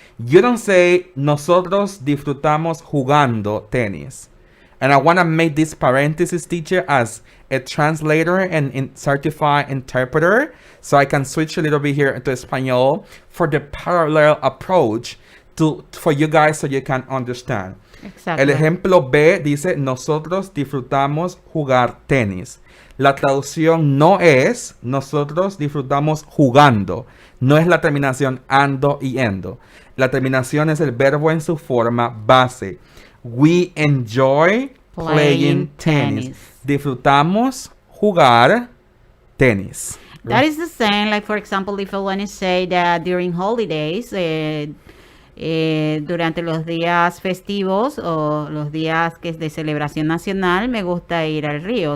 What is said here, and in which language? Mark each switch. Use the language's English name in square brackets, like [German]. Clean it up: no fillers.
[English] You don't say [Spanish] nosotros disfrutamos jugando tenis. [English] And I want to make this parenthesis, teacher, as a translator and certified interpreter, so I can switch a little bit here to Espanol for the parallel approach for you guys, so you can understand. Exactly. [Spanish] El ejemplo B dice nosotros disfrutamos jugar tenis. La traducción no es nosotros disfrutamos jugando. No es la terminación ando y endo. La terminación es el verbo en su forma base. [English] We enjoy playing tennis. [Spanish] Disfrutamos jugar tenis. [English] That is the same, like for example, if I want to say that during holidays, [Spanish] durante los días festivos o los días que es de celebración nacional, me gusta ir al río.